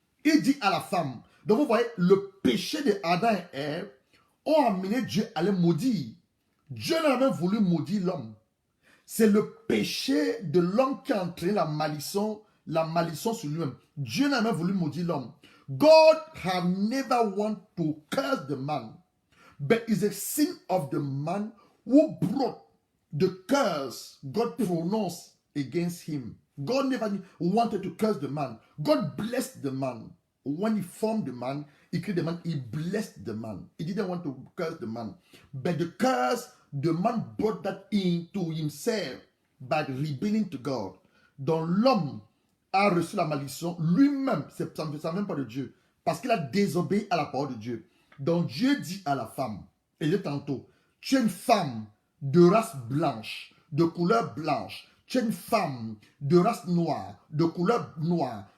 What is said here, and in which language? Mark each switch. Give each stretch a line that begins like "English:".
French: Il dit à la femme, donc vous voyez, le péché de Adam et Ève ont amené Dieu à les maudire. Dieu n'a même voulu maudire l'homme. C'est le péché de l'homme qui a entraîné la malédiction sur lui-même. Dieu n'a même voulu maudire l'homme.
English: God have never wanted to curse the man, but it's a sin of the man who brought the curse God pronounced against him. God never wanted to curse the man. God blessed the man. When he formed the man, he created the man, he blessed the man. He didn't want to curse the man. But the curse, the man brought that into himself by rebelling to God.
French: Donc l'homme a reçu la malédiction lui-même, ça ne vient pas de Dieu, parce qu'il a désobéi à la parole de Dieu. Donc Dieu dit à la femme, Et je tantôt, tu es une femme de race blanche, de couleur blanche. Tu es une femme de race noire, de couleur noire.